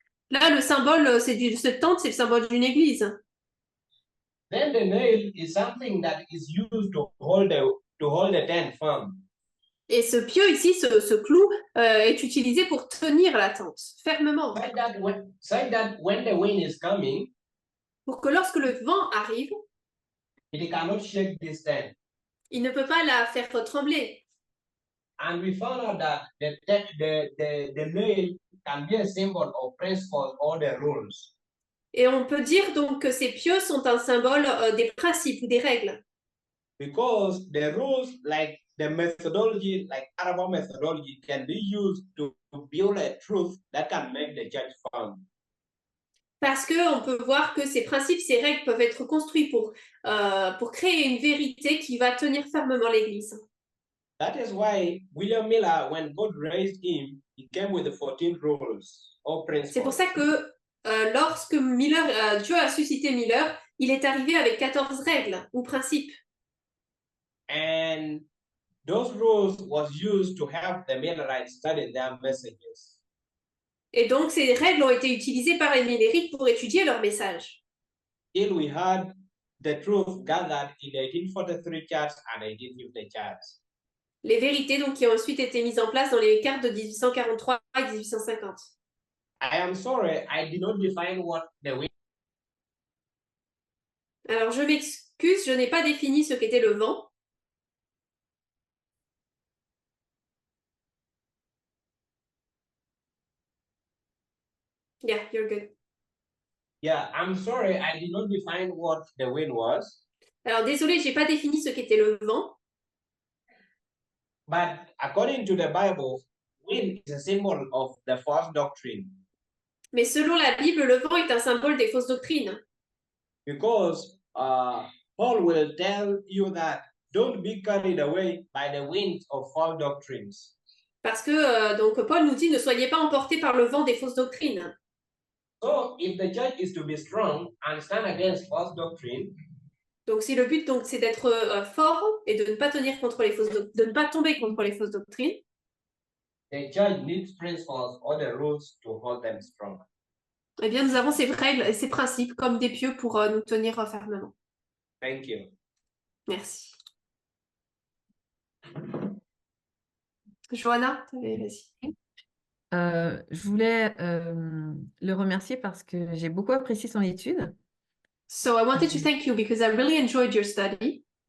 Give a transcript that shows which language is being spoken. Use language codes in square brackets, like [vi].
[fr] Là, le symbole, cette tente, c'est le symbole d'une église. [en] Then the nail is something that is used to hold the tent firm. [fr] Et ce pieu ici, ce clou, est utilisé pour tenir la tente fermement. [en] Such that when the wind is coming, [fr] Pour que lorsque le vent arrive, [en] it cannot shake this tent. [fr] il ne peut pas la faire trembler. [en] And we found out that the nail can be a symbol of principles or the rules. [fr] Et on peut dire donc que ces pieux sont un symbole des principes ou des règles. [en] Because the rules, like the methodology, like Arab methodology, can be used to build a truth that can make the church firm. [fr] Parce qu'on peut voir que ces principes, ces règles peuvent être construits pour créer une vérité qui va tenir fermement l'Église. [en] That is why William Miller, when God raised him, he came with the 14 rules or principles. [fr] C'est pour ça que lorsque Dieu a suscité Miller, il est arrivé avec 14 règles ou principes. [en] And those rules was used to help the Millerites study their messages. [fr] Et donc, ces règles ont été utilisées par les Millérites pour étudier leur message. [en] Till we had the truth gathered in 1843 church and 1850 church. [fr] Les vérités donc qui ont ensuite été mises en place dans les cartes de 1843 et 1850. [en] I am sorry, I did not define what the wind. [fr] Alors, je m'excuse, je n'ai pas défini ce qu'était le vent. [en] Yeah, you're good. Yeah, I'm sorry, I did not define what the wind was. [fr] Alors, désolé, j'ai pas défini ce qu'était le vent. [en] But according to the Bible, wind is a symbol of the false doctrine. [fr] Mais selon la Bible, le vent est un symbole des fausses doctrines. [en] Because Paul will tell you that don't be carried away by the wind of false doctrines. [fr] Parce que donc Paul nous dit ne soyez pas emportés par le vent des fausses doctrines. [en] So if the church is to be strong and stand against false doctrine, [fr] donc si le but donc c'est d'être fort et de ne pas tenir contre les de ne pas tomber contre les fausses doctrines, [en] the church needs principles or the rules to hold them strong. [fr] Eh bien nous avons ces règles et ces principes comme des pieux pour nous tenir fermement. [en] Thank you. [fr] Merci. Johanna, vas-y. Je voulais le remercier parce que j'ai beaucoup apprécié son étude. [en] So I wanted to thank you because I really enjoyed your study.